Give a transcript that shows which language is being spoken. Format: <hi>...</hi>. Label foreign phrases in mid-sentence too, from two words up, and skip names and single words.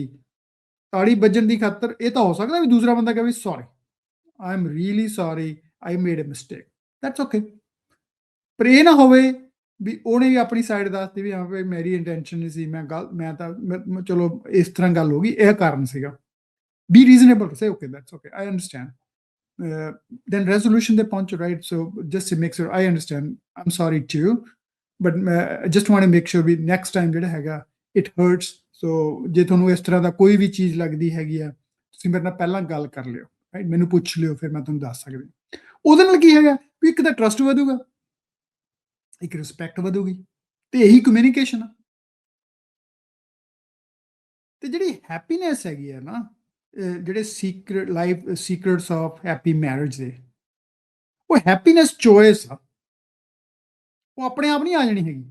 <pa>ਤਾੜੀ ਵੱਜਣ ਦੀ ਖਾਤਰ ਇਹ ਤਾਂ ਹੋ ਸਕਦਾ ਵੀ ਦੂਸਰਾ ਬੰਦਾ ਕਹੇ</pa> <en>sorry, I am really sorry, I made a mistake, that's okay.</en> <pa>ਪਰ ਇਹ ਨਾ ਹੋਵੇ ਵੀ ਉਹਨੇ ਵੀ ਆਪਣੀ ਸਾਈਡ ਦੱਸਤੀ ਵੀ ਹਾਂ ਵੀ ਮੇਰੀ ਇੰਟੈਂਸ਼ਨ ਨਹੀਂ ਸੀ, ਮੈਂ ਤਾਂ ਚਲੋ ਇਸ ਤਰ੍ਹਾਂ ਗੱਲ ਹੋ ਗਈ, ਇਹ ਕਾਰਨ ਸੀਗਾ।</pa> <en>be reasonable, say okay that's okay, I understand. then resolution they punch, right? So just to make sure I understand, I'm sorry too, but I just want to make sure we next time</en> <pa>ਜਿਹੜਾ ਹੈਗਾ</pa> <en>it hurts, so</en> <pa>ਜੇ ਤੁਹਾਨੂੰ ਇਸ ਤਰ੍ਹਾਂ ਦਾ ਕੋਈ ਵੀ ਚੀਜ਼ ਲੱਗਦੀ ਹੈਗੀ ਆ, ਤੁਸੀਂ ਮੇਰੇ ਨਾਲ ਪਹਿਲਾਂ ਗੱਲ ਕਰ ਲਿਓ,</pa> <en>right?</en> <pa>ਮੈਨੂੰ ਪੁੱਛ ਲਿਓ, ਫਿਰ ਮੈਂ ਤੁਹਾਨੂੰ ਦੱਸ ਸਕਦੀ। ਉਹਦੇ ਨਾਲ ਕੀ ਹੈਗਾ ਵੀ ਇੱਕ ਤਾਂ ਟਰਸਟ ਵਧੂਗਾ, ਇੱਕ ਰਿਸਪੈਕਟ ਵਧੂਗੀ, ਤੇ ਇਹੀ ਕਮਿਊਨੀਕੇਸ਼ਨ ਆ। ਤੇ ਜਿਹੜੀ ਹੈਪੀਨੈਸ ਹੈਗੀ ਆ ਨਾ, ਜਿਹੜੇ</pa> <en>secrets of happy marriage</en> <pa>ਦੇ, ਉਹ</pa> <en>happiness choice</en> <pa>ਆ, ਉਹ ਆਪਣੇ ਆਪ ਨਹੀਂ ਆ ਜਾਣੀ ਹੈਗੀ।</pa>